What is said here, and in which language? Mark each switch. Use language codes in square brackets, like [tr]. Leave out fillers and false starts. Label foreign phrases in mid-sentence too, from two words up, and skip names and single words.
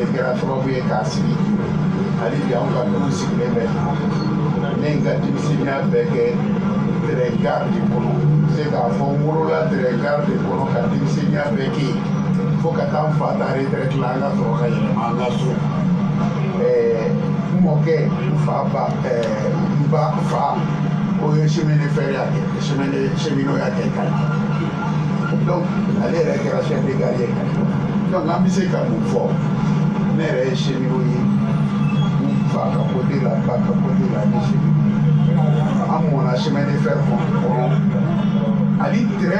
[bm] kɛra sababu ye k'a sigi hali bi anw ka dugu sigilen bɛ ne n ka denmisɛnninya bɛɛ kɛ [fr] terrain gare [bm] de kɔnɔ se k'a fɔ n wolola [fr] terrain gare [bm] de kɔnɔ ka denmisɛnniya bɛɛ kɛ yen fo ka taa n fa ta retraite la an ka sɔrɔ ka yɛlɛma an ka so n mɔkɛ n fa ba n ba fa o ye cheminot fer y'a kɛ cheminot y'a kɛ Kayi donc ale yɛrɛ kɛra [fr] chef de gare [bm] ye Kayi donc an bɛ se ka mun fɔ ne yɛrɛ ye cheminot ye n fa ka côté la ba ka côté la ni cheminot an mɔna [fr] chemin de fer [bm] kɔnɔ ani terrain